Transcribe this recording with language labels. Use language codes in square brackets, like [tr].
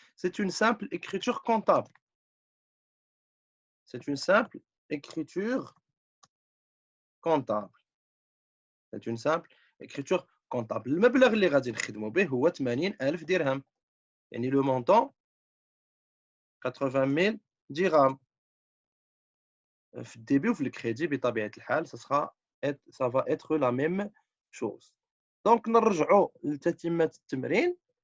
[fr] C'est une simple écriture comptable. C'est une simple écriture comptable. C'est une simple écriture comptable. [ar] المبلغ اللي غادي نخدمو به هو 80,000 درهم. [fr] يعني le montant 80,000 dirhams. [ar] في الديبي وفي الكريدي بطبيعة الحال [fr] ça va être la même chose. [ar] دونك نرجعوا لتتمة التمرين.